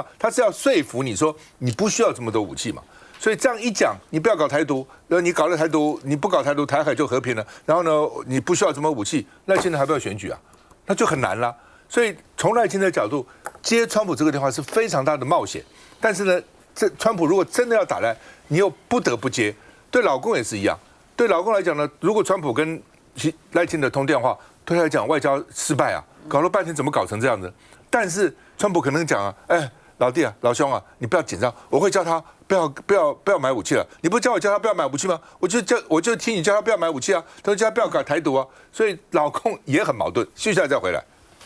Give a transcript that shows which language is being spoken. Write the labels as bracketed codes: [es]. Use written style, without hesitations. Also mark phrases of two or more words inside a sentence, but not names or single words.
[zh] 他是要說服你說你不需要這麼多武器嘛。所以這樣一講，你不要搞台獨，你搞了台獨，你不搞台獨，台海就和平了。然後呢，你不需要什麼武器，那現在還不要選舉啊？那就很難了。所以從賴清德的角度接川普這個電話是非常大的冒險，但是呢，這川普如果真的要打來，你又不得不接。對老公也是一樣，對老公來講呢，如果川普跟賴清德通電話，對他來講外交失敗啊，搞了半天怎麼搞成這樣子？但是川普可能講啊，哎，老弟啊，老兄啊，你不要緊張，我會叫他不要買武器了。你不是叫他不要買武器嗎？我就聽你叫他不要買武器啊，他說叫他不要搞台獨啊。所以老公也很矛盾。接下來再回來。